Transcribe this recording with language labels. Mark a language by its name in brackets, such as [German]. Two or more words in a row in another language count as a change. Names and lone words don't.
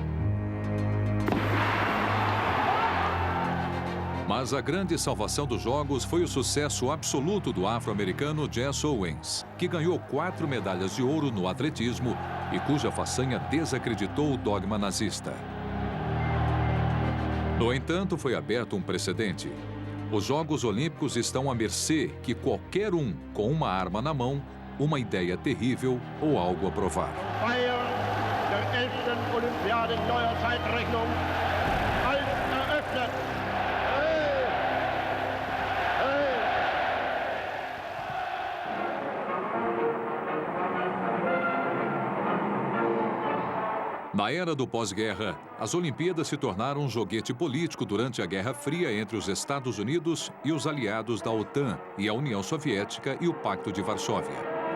[Portuguese] Mas a grande salvação dos Jogos foi o sucesso absoluto do afro-americano Jesse Owens, que ganhou 4 medalhas de ouro no atletismo e cuja façanha desacreditou o dogma nazista. No entanto, foi aberto um precedente. Os Jogos Olímpicos estão à mercê que qualquer um com uma arma na mão, uma ideia terrível ou algo a provar. [German] Feier der 11. Olympiade neuer Zeitrechnung als eröffnet. [Portuguese] Na era do pós-guerra, as Olimpíadas se tornaram um joguete político durante a Guerra Fria entre os Estados Unidos e os aliados da OTAN e a União Soviética e o Pacto de Varsóvia.